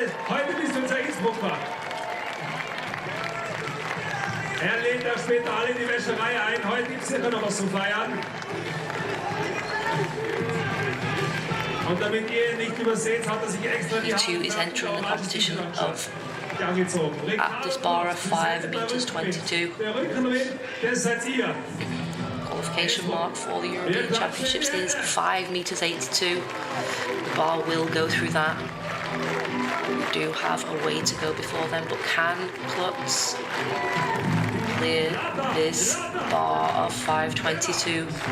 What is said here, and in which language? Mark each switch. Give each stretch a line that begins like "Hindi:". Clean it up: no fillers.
German: Heute bist du unser Innsbrucker. Er lädt da später alle in die Wäscherei ein. Heute gibt es sicher noch was zu feiern. Und damit ihr nicht überseht, hat sich extra die
English: AUT is entering the competition of at this bar of 5:22.
German: Der Rückenwind, das seid ihr.
English: Qualification mark for the European Championships is 5:82. The bar will go through that. We do have a way to go before then, but can Klutz clear this bar of 5:22?